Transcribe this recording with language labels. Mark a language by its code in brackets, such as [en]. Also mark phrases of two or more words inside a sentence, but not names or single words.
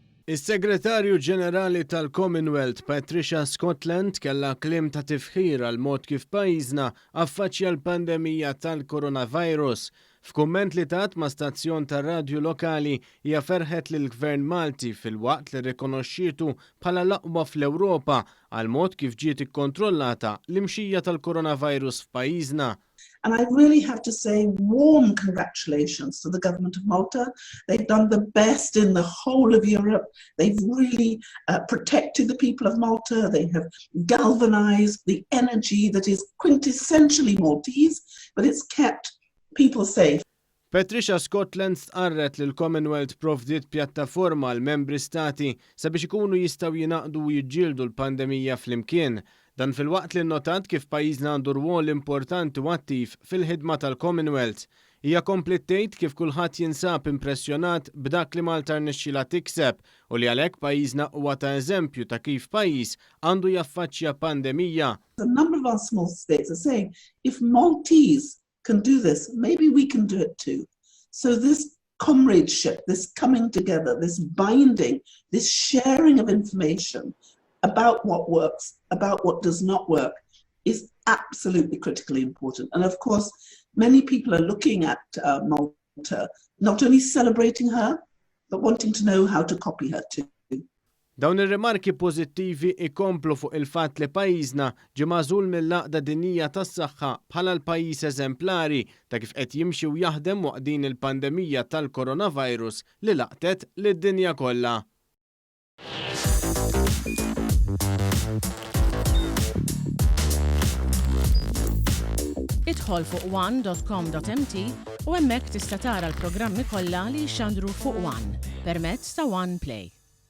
[mt] Is-Segretarju Ġenerali tal-Commonwealth Patricia Scotland kellha kliem ta' tifħir għal mod kif pajjiżna affaċċja l-pandemija tal-coronavirus. F'kumment li tat ma' stazzjon tar-radju lokali hija ferħet lill-Gvern Malti fil-waqt li rikonoxxietu bħala l-aqwa fl-Ewropa għal mod kif ġiet ikkontrollata l-imxija tal-coronavirus f'pajjiżna. [en] And I really have to say warm congratulations to the government of Malta. They've done the best in the whole of Europe. They've really protected the people of Malta. They have galvanized the energy that is quintessentially Maltese, but it's kept people safe. [mt] Patricia Scotland stqarret li l-Commonwealth provdiet pjattaforma għal membri stati sabiex ikunu jistgħu jingħaqdu u jiġġieldu l-pandemija flimkien. Dan fil-waqt li notat kif pajjiżna għandu rwol importanti u attiv fil-ħidma tal-Commonwealth. Hija komplet tgħid kif kulħadd jinsab impressjonat b'dak li Malta rnexxielha tikseb u li għalhekk pajjiżna huwa ta' eżempju ta' kif pajjiż għandu jaffaċċja pandemija. [en] A number of our small states are saying if Maltese can do this, maybe we can do it too. So this comradeship, this coming together, this binding, this sharing of information about what works, about what does not work, is absolutely critically important. And of course, many people are looking at Malta, not only celebrating her, but wanting to know how to copy her too. [mt] Dawn ir-remarki pożittivi ikomplu fuq il-fatt li pajjiżna ġie magħżul mill-Għaqda Dinjija tas-Saħħa bħala l-pajjiż eżemplari ta' kif qed jimxi u jaħdem waqt din il-pandemija tal-coronavirus li laqtet lid-dinja kollha. Idħol fuq one.com.mt u hemmhekk tista' tara l-programmi kollha li jxandru fuq One permezz ta' One Play.